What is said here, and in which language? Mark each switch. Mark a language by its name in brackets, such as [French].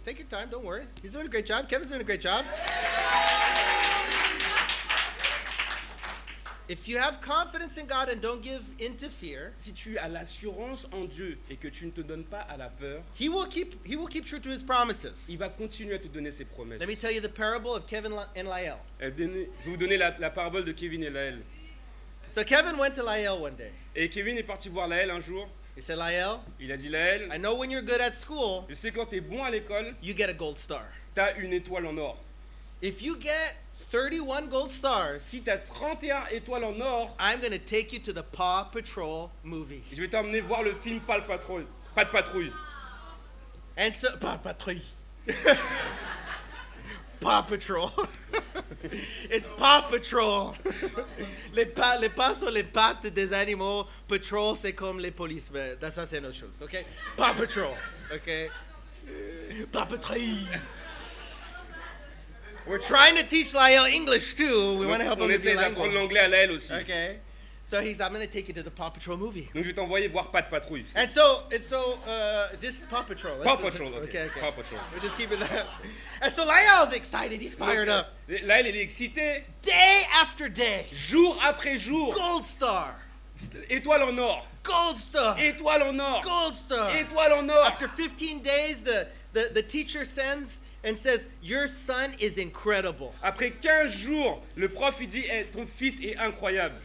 [English] take your time, don't worry. He's doing a great job. Kevin's doing a great job. If you have confidence in God and don't give in to fear, [French] si tu as l'assurance en Dieu et que tu ne te donnes pas à la peur, [English] he will keep true to his promises. [French] il va continuer à te donner ses promesses. [English] Let me tell you the parable of Kevin and Lael. [French] Je vais vous donner la parabole de Kevin et Laël. [English] So Kevin went to Lael one day. [French] Et Kevin est parti voir Laël un jour. [English] He said, Lael, [French] Il a dit, Laël, [English] I know when you're good at school, [French] je sais quand tu es bon à l'école, [English] you get a gold star. [French] tu as une étoile en or. [English] If you get 31 gold stars, [French] Si tu as 31 étoiles en or, [English] I'm going to take you to the Paw Patrol movie. [French] je vais t'emmener voir le film Pas de patrouille. [English] And so, Paw Patrouille. Paw Patrol. It's Paw Patrol. [French] Les pas sont les pattes des animaux. Patrol, c'est comme les polices. Mais ça, c'est une autre chose. OK? Paw Patrol. OK? Paw Patrouille. [English] We're trying to teach Lael English too. We want to help [French] On [English] him with the [French] essaie d'apprendre l'anglais à Laël aussi. [English] Okay. So I'm going to take you to the Paw Patrol movie. [French] Donc je vais t'envoyer voir Pas de patrouille. [English] And so this Paw Patrol. Paw Patrol, okay. Okay. Paw Patrol. We're just keeping that. And so Lael's excited. He's fired up. [French] Laël, il est excité. [English] Day after day. [French] Jour après jour. [English] Gold star. [French] Étoile en or. [English] Gold star. [French] Étoile en or. [English] Gold star. [French] Étoile en or. [English] After 15 days, the teacher sends and says, your son is incredible. [French] Après 15 jours, le prof il dit ton fils est incroyable.